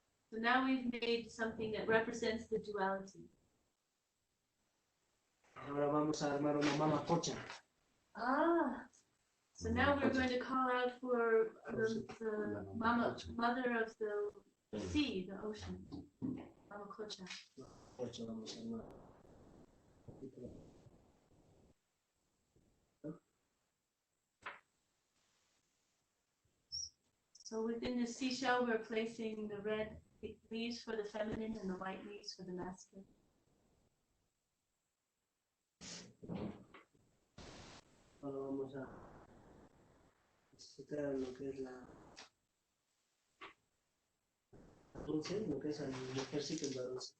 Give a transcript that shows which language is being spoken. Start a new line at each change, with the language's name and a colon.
English: So now we've made something that represents the duality.
Spanish: Ahora vamos a armar una mama cocha.
English: Ah, so now we're going to call out for the mother of the sea, the ocean.
Spanish: Mama Kocha. Cocha vamos a armar.
English: So within the seashell, we're placing the red leaves for the feminine and the white leaves for the masculine.
Spanish: Ahora vamos a explicar lo que es la dulce, lo que es el mujercito, el varón.